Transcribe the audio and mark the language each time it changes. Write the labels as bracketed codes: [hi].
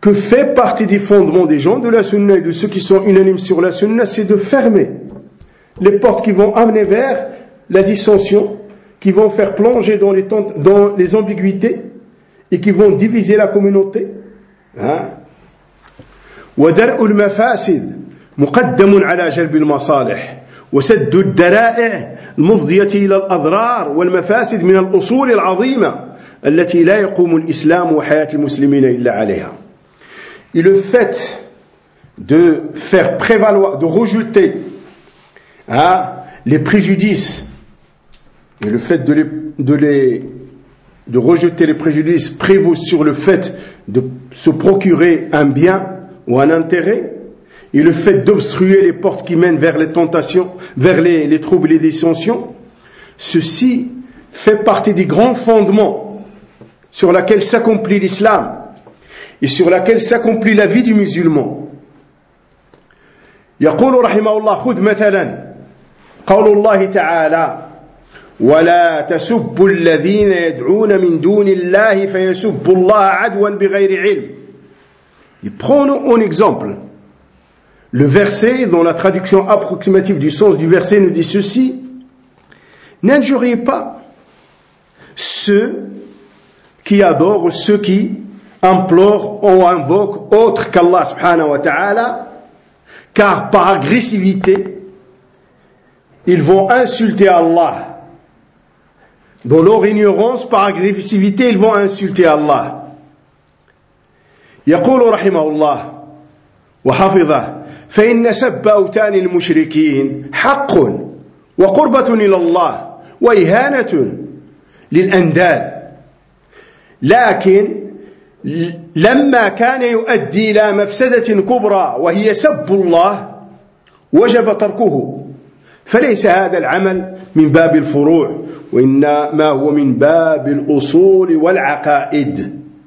[fr] Que fait partie des fondements des gens de la sunna et de ceux qui sont unanimes sur la sunna, c'est de fermer les portes qui vont amener vers la dissension, qui vont faire plonger dans les ambiguïtés et qui vont diviser la communauté. [ar] ودرء المفاسد مقدم على جلب المصالح وسد الدرائع المفضية إلى الأضرار والمفاسد من الأصول العظيمة التي لا يقوم الإسلام وحياة المسلمين إلا عليها. [fr] Et le fait de faire prévaloir, de rejeter les préjudices, et le fait de rejeter les préjudices prévaut sur le fait de se procurer un bien ou un intérêt, et le fait d'obstruer les portes qui mènent vers les tentations, vers les troubles et les dissensions, ceci fait partie des grands fondements sur lesquels s'accomplit l'islam et sur lesquels s'accomplit la vie du musulman. [ar] يقول رحمه الله خذ مثلا قول الله تعالى ولا تسبوا الذين يدعون من دون الله فيسبوا الله عدوا بغير علم. [fr] Et prenons un exemple. Le verset, dont la traduction approximative du sens du verset nous dit ceci: n'injuriez pas ceux qui adorent, ceux qui implorent ou invoquent autre qu'Allah subhanahu wa ta'ala, car par agressivité, ils vont insulter Allah. Dans leur ignorance, par agressivité, ils vont insulter Allah. [ar] يقول رحمه الله وحفظه فإن سب أوتان المشركين حق وقربة إلى الله وإهانة للأنداد لكن لما كان يؤدي إلى مفسدة كبرى وهي سب الله وجب تركه فليس هذا العمل من باب الفروع وإنما هو من باب الأصول والعقائد.